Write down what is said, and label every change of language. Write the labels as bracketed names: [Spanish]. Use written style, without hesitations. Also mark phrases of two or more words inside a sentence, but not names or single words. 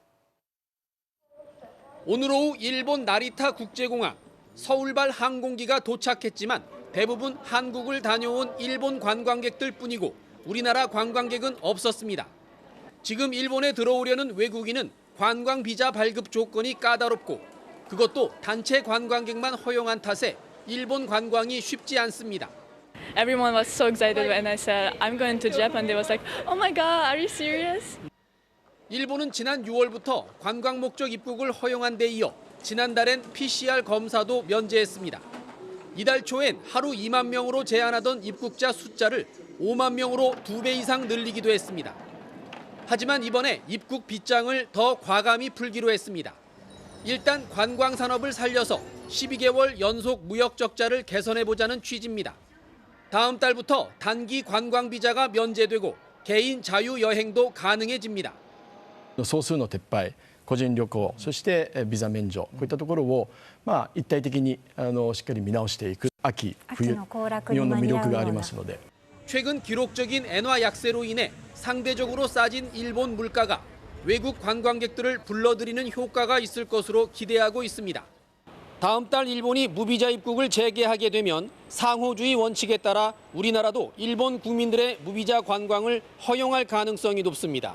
[Korean] 오늘 오후 일본 나리타 국제공항 서울발 항공기가 도착했지만 대부분 한국을 다녀온 일본 관광객들 뿐이고 우리나라 관광객은 없었습니다. 지금 일본에 들어오려는 외국인은 관광 비자 발급 조건이 까다롭고 그것도 단체 관광객만 허용한 탓에 일본 관광이 쉽지 않습니다. [English] Everyone was so excited when I said I'm going to Japan. They was like, "Oh my God, are you serious?" [Korean] 일본은 지난 6월부터 관광 목적 입국을 허용한 데 이어 지난달엔 PCR 검사도 면제했습니다. 이달 초엔 하루 2만 명으로 제한하던 입국자 숫자를 5만 명으로 2배 이상 늘리기도 했습니다. 하지만 이번에 입국 빗장을 더 과감히 풀기로 했습니다. 일단 관광 산업을 살려서 12개월 연속 무역 적자를 개선해보자는 취지입니다. 다음 달부터 단기 관광 비자가 면제되고 개인 자유 여행도 가능해집니다. [Japanese] 総数の撤廃、個人旅行、そしてビザ免除、こういったところを一体的にしっかり見直していく秋、冬、日本の魅力がありますので。 [Korean] 최근 기록적인 엔화 약세로 인해 상대적으로 싸진 일본 물가가 외국 관광객들을 불러들이는 효과가 있을 것으로 기대하고 있습니다. 다음 달 일본이 무비자 입국을 재개하게 되면 상호주의 원칙에 따라 우리나라도 일본 국민들의 무비자 관광을 허용할 가능성이 높습니다.